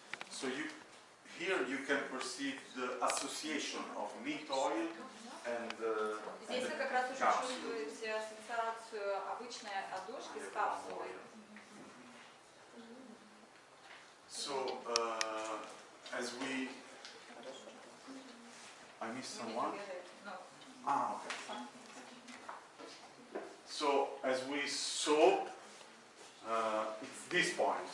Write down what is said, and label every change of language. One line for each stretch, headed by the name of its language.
English: So here you can perceive the association of neat oil and
Russian: Здесь вы как раз уже чувствуете ассоциацию обычной одушки с капсулой.
English: So as we, I missed someone. Ah, okay. So as we saw, it's this point.